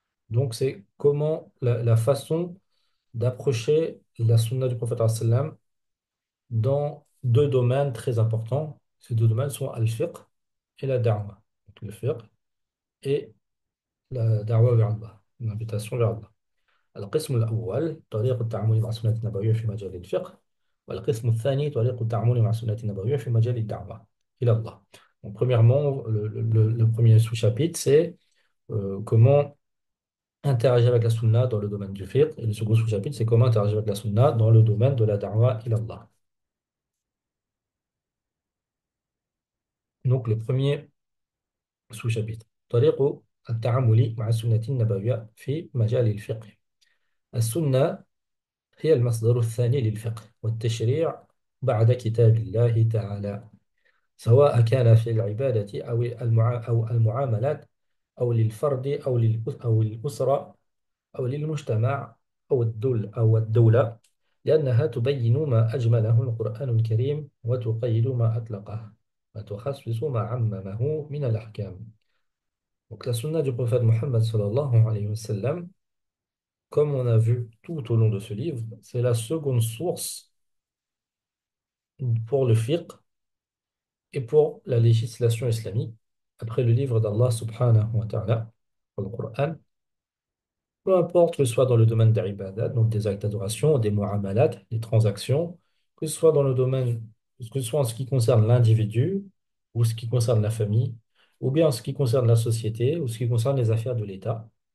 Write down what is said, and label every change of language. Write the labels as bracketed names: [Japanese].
[French] Donc c'est comment la façon d'approcher la sunna du prophète sallam dans 2 domaines très importants. Ces 2 domaines sont al-fiqh et la da'wa. Donc, le fiqh et la da'wa vers Allah, l'invitation vers Allah. [Arabic] القسم الأول طريق التعامل مع السنة النبوية في مجال الفقه والقسم الثاني طريق التعامل مع السنة النبوية في مجال الدعوة إلى الله. [French] Donc, premièrement, le premier sous-chapitre, c'est comment interagir avec la sunna dans le domaine du fiqh. Et le second sous-chapitre, c'est comment interagir avec la sunna dans le domaine de la da'wa ila Allah. Donc, le premier sous-chapitre. [Arabic] طريق التعامل مع السنة النبوية في مجال الفقه. السنة هي المصدر الثاني للفقه والتشريع بعد كتاب الله تعالى، سواء كان في العبادة أو المعاملات أو للفرد أو الأسرة أو للمجتمع أو الدولة، لأنها تبين ما أجمله القرآن الكريم وتقيد ما أطلقه وتخصص ما عممه من الأحكام. [French] Donc la sunna du prophète Mohammed sallallahu alayhi wa sallam, comme on a vu tout au long de ce livre, c'est la seconde source pour le fiqh et pour la législation islamique, après le livre d'Allah subhanahu wa ta'ala, le Coran, peu importe que ce soit dans le domaine des ibadat, donc des actes d'adoration, des mu'amalat, des transactions, que ce soit dans le domaine, que ce soit en ce qui concerne l'individu, ou ce qui concerne la famille, ou bien en ce qui concerne la société, ou ce qui concerne les affaires de l'État.